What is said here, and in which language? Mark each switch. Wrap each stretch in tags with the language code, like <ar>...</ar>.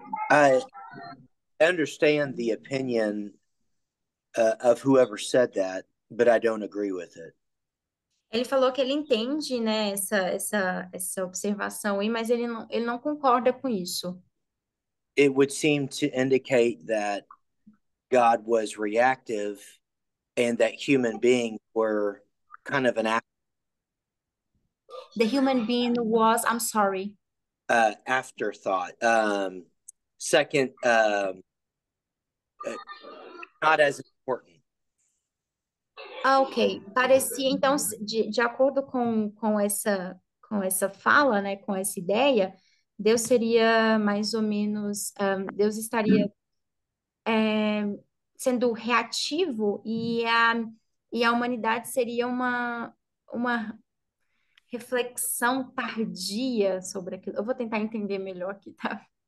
<en>I understand the opinion of whoever said that, but I don't agree with it.</en> <pt>Ele falou que ele entende, né, essa observação aí, mas ele não concorda com isso.</pt> <en>It would seem to indicate that God was reactive and that human beings were kind of an The human being was, I'm sorry. afterthought. Second, not as important. Ok.</en> <pt>Parecia, então, de acordo com essa fala, né, com essa ideia, Deus seria mais ou menos, Deus estaria sendo reativo e a humanidade seria uma reflexão tardia sobre aquilo. Eu vou tentar entender melhor aqui, tá?</pt>